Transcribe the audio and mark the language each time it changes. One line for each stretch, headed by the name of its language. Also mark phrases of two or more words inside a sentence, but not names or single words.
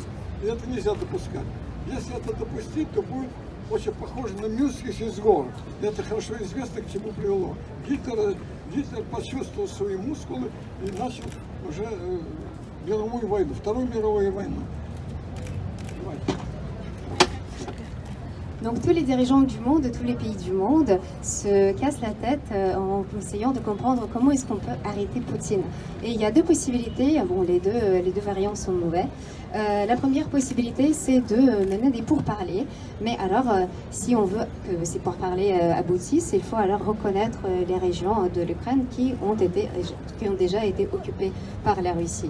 Russian: И это нельзя допускать. Если это допустить, то будет очень похоже на Мюнхенский сговор. Это хорошо известно, к чему привело. Гитлер почувствовал свои мускулы и начал уже мировую войну, Вторую мировую войну.
French: Donc tous les dirigeants du monde, tous les pays du monde se cassent la tête en essayant de comprendre comment est-ce qu'on peut arrêter Poutine. Et il y a deux possibilités, bon les deux variants sont mauvais. La première possibilité c'est de mener des pourparlers, mais alors si on veut que ces pourparlers aboutissent, il faut alors reconnaître les régions de l'Ukraine qui ont déjà été occupées par la Russie.